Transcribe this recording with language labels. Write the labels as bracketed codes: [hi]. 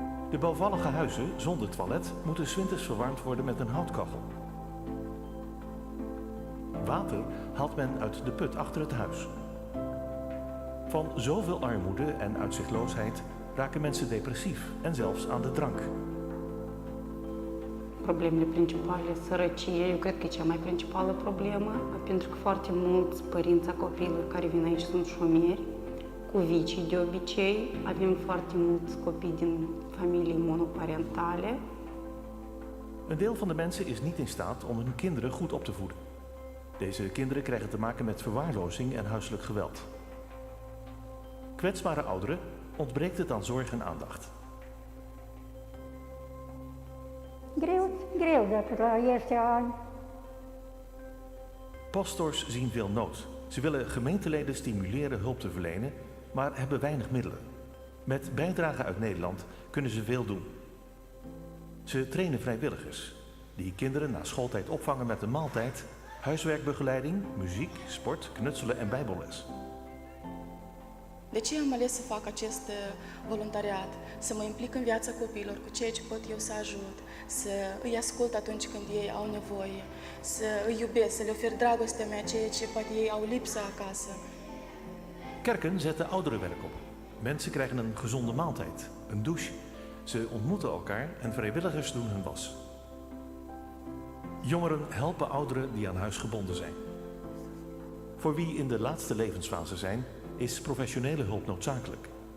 [nl] De bouwvallige huizen zonder toilet moeten 's winters verwarmd worden met een houtkachel. Water haalt men uit de put achter het huis. Van zoveel armoede en uitzichtloosheid raken mensen depressief en zelfs aan de drank. [ro] Problemele principale, sărăcie, eu cred că e cea mai principală problemă, pentru că foarte mulți părinți a copiilor care vin aici sunt șomeri, cu vicii de obicei, avem foarte mulți copii din familii monoparentale. [nl] Een deel van de mensen is niet in staat om hun kinderen goed op te voeden. Deze kinderen krijgen te maken met verwaarlozing en huiselijk geweld. Kwetsbare ouderen ontbreekt het aan zorg en aandacht. [ro] Greu de la ăștia ani. [nl] Pastors zien veel nood. Ze willen gemeenteleden stimuleren hulp te verlenen, maar hebben weinig middelen. Met bijdragen uit Nederland kunnen ze veel doen. Ze trainen vrijwilligers, die kinderen na schooltijd opvangen met een maaltijd, huiswerkbegeleiding, muziek, sport, knutselen en bijbelles. [ro] De ce am ales să fac acest voluntariat? Să mă implic în viața copiilor cu ceea ce pot eu să ajut, să îi ascult atunci când ei au nevoie, să îi iubesc, să le ofer dragostea mea, ceea ce poate ei au lipsă acasă. [nl] Kerken zetten ouderenwerk op. Mensen krijgen een gezonde maaltijd, een douche. Ze ontmoeten elkaar en vrijwilligers doen hun was. Jongeren helpen ouderen die aan huis gebonden zijn. Voor wie in de laatste levensfase zijn, is professionele hulp noodzakelijk.